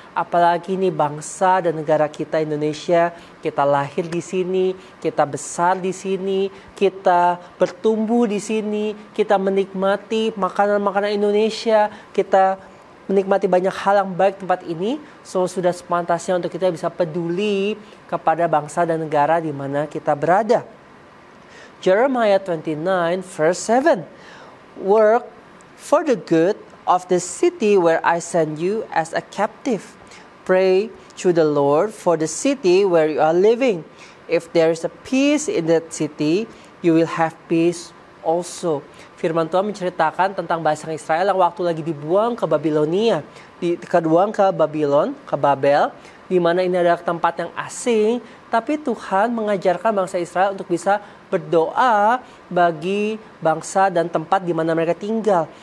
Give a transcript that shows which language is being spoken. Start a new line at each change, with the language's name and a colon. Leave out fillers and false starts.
Indonesian: Apalagi ini bangsa dan negara kita Indonesia, kita lahir di sini, kita besar di sini, kita bertumbuh di sini, kita menikmati makanan-makanan Indonesia, kita menikmati banyak hal yang baik tempat ini. So sudah sepantasnya untuk kita bisa peduli kepada bangsa dan negara di mana kita berada.
English: Jeremiah 29 verse 7. Work for the good of the city where I send you as a captive. Pray to the Lord for the city where you are living. If there is a peace in that city, you will have peace also.
Indonesian: Firman Tuhan menceritakan tentang bangsa Israel yang waktu lagi dibuang ke Babilonia, dibuang ke Babylon, ke Babel, di mana ini adalah tempat yang asing, tapi Tuhan mengajarkan bangsa Israel untuk bisa berdoa bagi bangsa dan tempat di mana mereka tinggal.